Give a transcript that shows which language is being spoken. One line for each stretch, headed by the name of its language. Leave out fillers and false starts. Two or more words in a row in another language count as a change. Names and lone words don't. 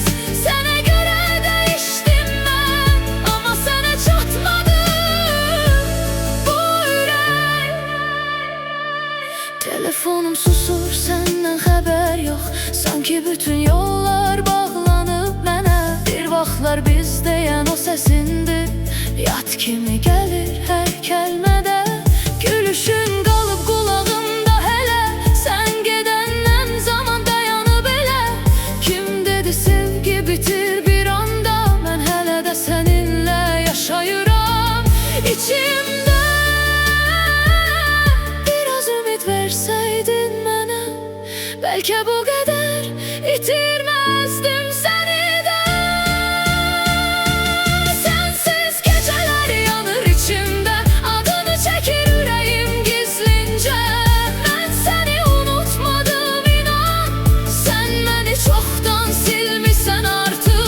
Turkish: Sana göre değiştim ben ama sana çatmadım bu yürek. Telefonum susur, senden haber yok, sanki bütün yollar bağlanıp mənə.
Azerbaijani: Bir vaxtlar biz deyən o səsindir, yad kimi gəlir hər kəlmədə. Gülüşün qalıb qulağımda hələ, sən gedəndən zaman dayanıb elə. Kim dedi sevgi bitir bir anda, mən hələ də səninlə yaşayıram içimdə. Biraz ümid verseydin mənə,
Turkish: belki bu kadar itirmezdim seni de. Sensiz geceler yanır içimde, adını çekir yüreğim gizlince. Ben seni unutmadım inan, sen beni çoktan silmişsen artık.